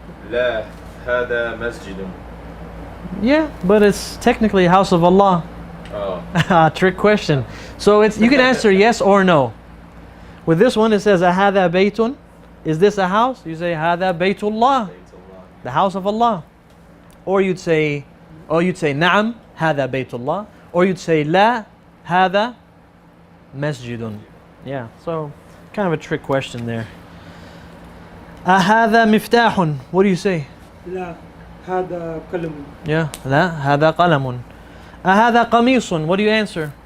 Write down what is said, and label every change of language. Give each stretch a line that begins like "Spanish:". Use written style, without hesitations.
Arabic: لا هذا مسجد.
English: Yeah, but it's technically a house of Allah. Oh. Trick question. So it's, you can answer yes or no. With this one, it says
Arabic: أهذا بيت.
English: Is this a house? You say
Arabic: هذا بيت الله,
English: the house of Allah. Or you'd say
Arabic: نعم هذا بيت الله.
English: Or you'd say
Arabic: لا هذا مسجد.
English: Yeah, so kind of a trick question there.
Arabic: أهذا مفتاح.
English: What do you say?
Arabic: لا هذا قلم.
English: Yeah.
Arabic: لا هذا قلم. أهذا قميص.
English: What do you answer?